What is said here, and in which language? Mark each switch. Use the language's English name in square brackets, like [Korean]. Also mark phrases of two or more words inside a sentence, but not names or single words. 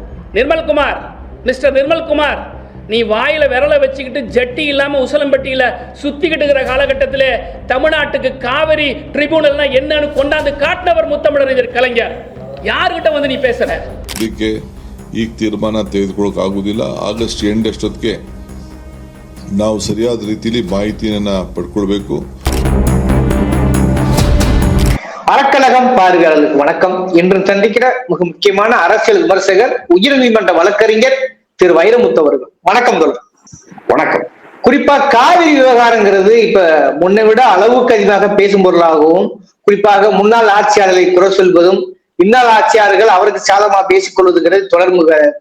[Tamil] நிர்மல்குமார், மிஸ்டர் நிர்மல்குமார், நீ வாயில விரலை வச்சுக்கிட்டு ஜட்டி இல்லாம உசலம்பட்டியில சுத்திக்கிட்டு இருக்கிற காலகட்டத்தில் தமிழ்நாட்டுக்கு காவிரி ட்ரிபியூனல்னா என்னன்னு கொண்டாந்து காட்டினவர் முத்தமிழறிஞர் கலைஞர். ಯಾರ್ಗಿட்ட வந்து நீ பேசுற? [Kannada] ಇದಕ್ಕೆ ಈಗ ತೀರ್ಮಾನ ತೆಗೆದುಕೊಳ್ಳೋಕೆ ಆಗುವುದಿಲ್ಲ. [English] August end [Kannada] ಅಷ್ಟೊತ್ತಿಗೆ ನಾವು ಸರಿಯಾದ ರೀತಿಯಲ್ಲಿ ಮಾಹಿತಿಯನ್ನ ಪಡ್ಕೊಳ್ಬೇಕು. [Tamil] அறக்கழகம் பார்வையாளர்களுக்கு வணக்கம். இன்று சந்திக்கிற மிக முக்கியமான அரசியல் விமர்சகர், உயர்நீதிமன்ற வழக்கறிஞர் திரு வைரமுத்து அவர்கள். வணக்கம் தோழர். வணக்கம். குறிப்பா காவிரி விவகாரங்கிறது இப்ப முன்னை விட அளவுக்கு அதிகமாக பேசும் பொருளாகவும், குறிப்பாக முன்னாள் ஆட்சியாளர்களை குறை சொல்வதும், இன்னாள் ஆட்சியாளர்கள் அவருக்கு சாதகமாக பேசிக் கொள்வதுங்கிறது தொடர்புக இருக்கு.